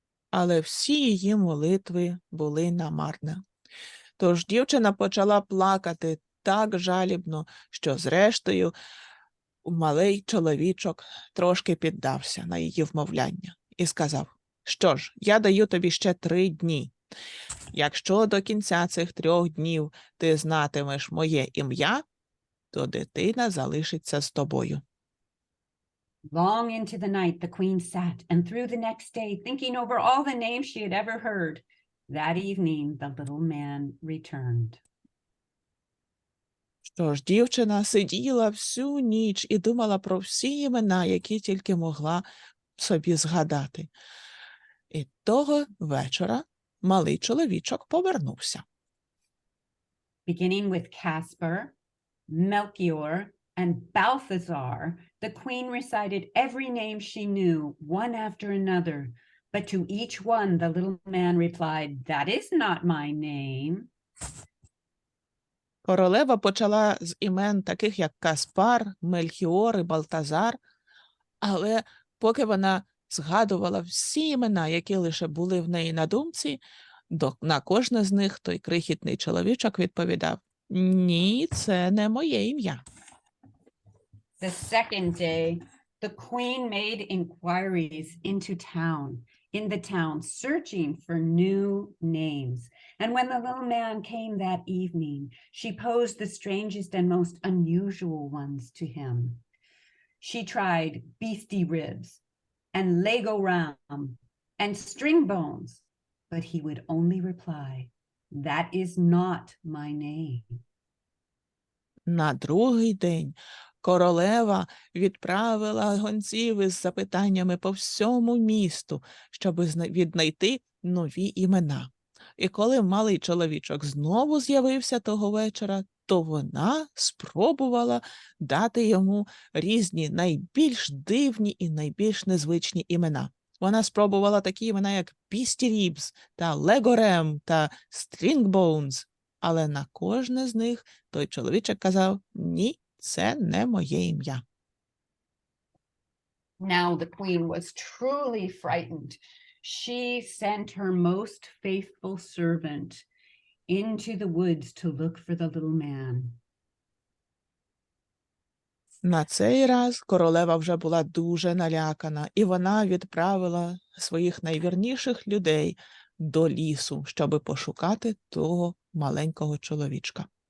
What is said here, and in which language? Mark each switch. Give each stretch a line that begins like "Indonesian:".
Ukrainian: Але всі її молитви були намарне. Тож дівчина почала плакати так жалібно, що зрештою малий чоловічок трошки піддався на її вмовляння і сказав, що ж, я даю тобі ще 3 дні. Якщо до кінця цих 3 днів ти знатимеш моє ім'я, то дитина залишиться з тобою.
English: Long into the night the queen sat, and through the next day, thinking over all the names she had ever heard. That evening the little man returned.
Ukrainian: Що ж, дівчина сиділа всю ніч і думала про всі імена, які тільки могла собі згадати. І того вечора малий чоловічок повернувся.
English: Beginning with Caspar, Melchior, and Balthazar, the queen recited every name she knew, one after another. But to each one, the little man replied, "That is not my name."
Ukrainian: Королева почала з імен таких, як Каспар, Мельхіор і Балтазар, але поки вона згадувала всі імена, які лише були в неї на думці, на кожне з них той крихітний чоловічок відповідав: «Ні, це не моє ім'я».
English: The second day, the queen made inquiries in the town, searching for new names. And when the little man came that evening, she posed the strangest and most unusual ones to him. She tried beastie ribs and Lego ram and string bones, but he would only reply, "That is not my name."
Ukrainian: На другий день королева відправила гонців із запитаннями по всьому місту, щоб віднайти нові імена. І коли малий чоловічок знову з'явився того вечора, то вона спробувала дати йому різні найбільш дивні і найбільш незвичні імена. Вона спробувала такі імена, як Beastie Ribs та Lego та String Bones, але на кожне з них той чоловічок казав: «Ні, це не моє ім'я».
English: Now the queen was truly frightened. She sent her most faithful servant into the woods to look for the little man.
Ukrainian: На цей раз королева вже була дуже налякана, і вона відправила своїх найвірніших людей до лісу, щоб пошукати того маленького чоловічка.